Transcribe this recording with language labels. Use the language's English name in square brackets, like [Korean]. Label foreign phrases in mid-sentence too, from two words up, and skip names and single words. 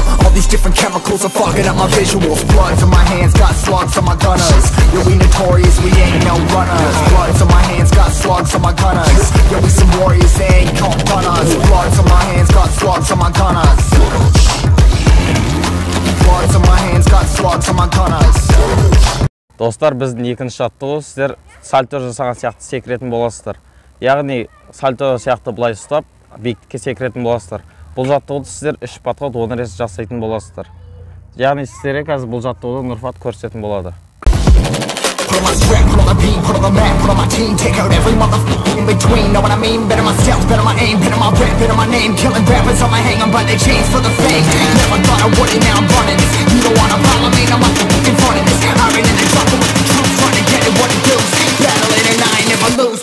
[English] All these different chemicals are fogging up my visuals. Bloods on my hands, got slugs on my gunners. Yo, we notorious, we ain't no runners. Bloods on my hands, got slugs on my gunners. Yo, we some warriors, they ain't called runners. Bloods on my hands, got slugs on my gunners. Bloods on my hands, got slugs on my gunners. [Kazakh] Достар, біздің екінші жаттығу сіздер сальто жасаған сияқты секіретін боласыздар. Яғни сальто сияқты былай ұстап, биіктікке секіретін боласыздар. Бұл жаттығуды сіздер 3 подход 10 рет жасайтын боласыздар. Яғни сіздерге қазір бұл жаттығуды Нұрфат көрсететін болады. [English] Put on my strap, put on the beat, put on the map, put on my team. Take out every motherfucker in between. Know what I mean? Better myself, better my aim, better my rap, better my name. Killing rappers on my hang, I'm by their chains for the fame. Never thought I would it, now I'm running this. You don't wanna follow me, I'm in front of this. I ran in the jungle with the troops, trying to get it what it does. Battling and I ain't never lose.